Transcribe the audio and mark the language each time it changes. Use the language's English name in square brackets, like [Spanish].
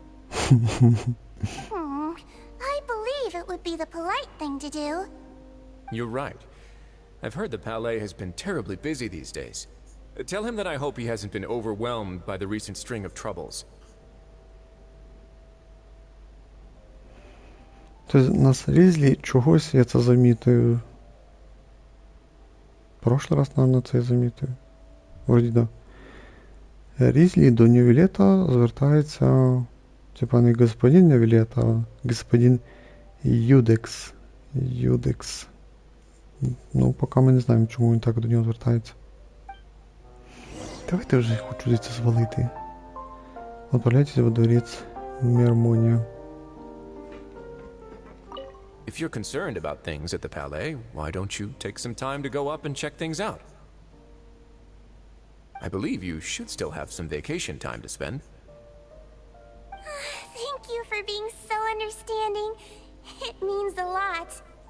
[English] I believe it would be the polite thing to do. You're right. I've heard the Palais has been terribly busy these days. Tell him that I hope he hasn't been overwhelmed by the recent string of troubles. [Ukrainian] Тобто на Різлі чогось я це замітив. [Russian] Прошлый раз, наверное, [Ukrainian] це замітив. Вроді да. Різлі до Нювілета звертається, типа не господин Нювілет, а господин Юдекс. Юдекс. Ну, поки ми не знаємо, чому він так до нього звертається. Давайте вже хочу звідси звалити. [Russian] Отправляйтесь во дворец Мермония. [English] If you're concerned about things at the Palais, why don't you take some time to go up and check things out? I believe you should still have some vacation time to spend. Thank you for being so understanding. It means a lot.